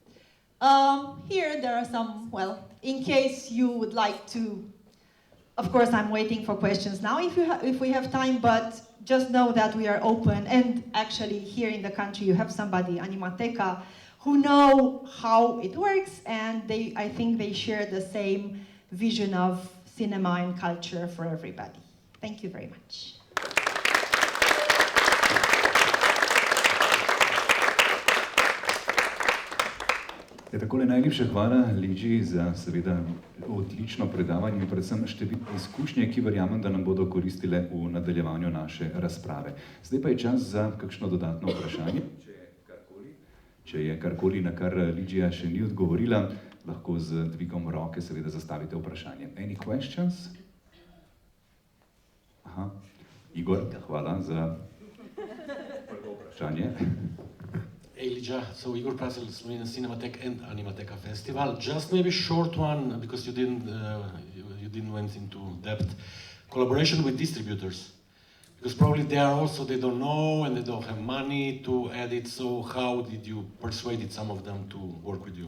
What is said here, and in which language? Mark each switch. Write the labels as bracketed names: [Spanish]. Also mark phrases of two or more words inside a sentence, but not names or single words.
[English] Here there are some, in case you would like to, of course I'm waiting for questions now if we have time, but just know that we are open, and actually here in the country you have somebody, Animateca, who know how it works, and I think they share the same vision of cinema and culture for everybody. Thank you very much. [Slovenian] Takole najlepša hvala Ligiji za seveda odlično predavanje in predvsem številne izkušnje, ki verjamem, da nam bodo koristile v nadaljevanju naše razprave. Zdaj pa je čas za kakšno dodatno vprašanje. Če je karkoli, na kar Ligija še ni odgovorila, lahko z dvigom roke seveda zastavite vprašanje. [English] Any questions? [Slovenian] Aha, Igor, hvala za prvo vprašanje. [English] Hey Ligia, so Igor Prasel, Slovenian Cinematheque and Animateca Festival. Just maybe short one, because you didn't went into depth. Collaboration with distributors, because probably they don't know and they don't have money to edit. So how did you persuade some of them to work with you?